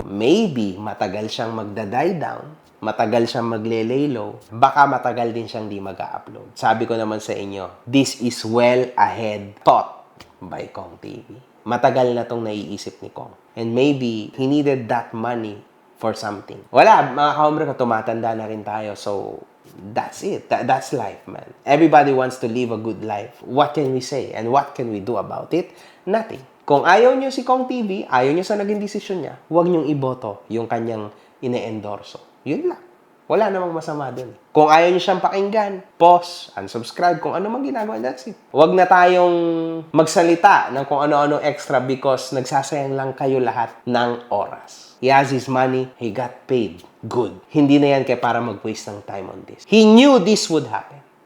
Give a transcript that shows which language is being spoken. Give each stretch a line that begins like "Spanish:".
Filipino: Maybe matagal siyang magda-die down, matagal siyang magle-lay low, baka matagal din siyang di mag-upload. Sabi ko naman sa inyo,
English: this is well ahead thought by Kong TV.
Filipino: Matagal na tong naiisip ni Kong.
English: And maybe he needed that money for something.
Filipino: Wala, mga kahombre ko, tumatanda na rin tayo.
English: So, that's it. That's life, man. Everybody wants to live a good life. What can we say? And what can we do about it? Nothing.
Filipino: Kung ayaw nyo si Kong TV, ayaw nyo sa naging desisyon niya, huwag nyong iboto yung kanyang ine-endorso. Yun lang. Wala namang masama dun. Kung ayaw nyo siyang pakinggan, pause, unsubscribe, kung ano mang ginagawa, that's it. Huwag na tayong magsalita ng kung ano-ano extra because nagsasayang lang kayo lahat ng oras.
English: He has his money, he got paid. Good.
Filipino: Hindi na yan kaya para mag-waste ng
English: time on this. He knew this would happen.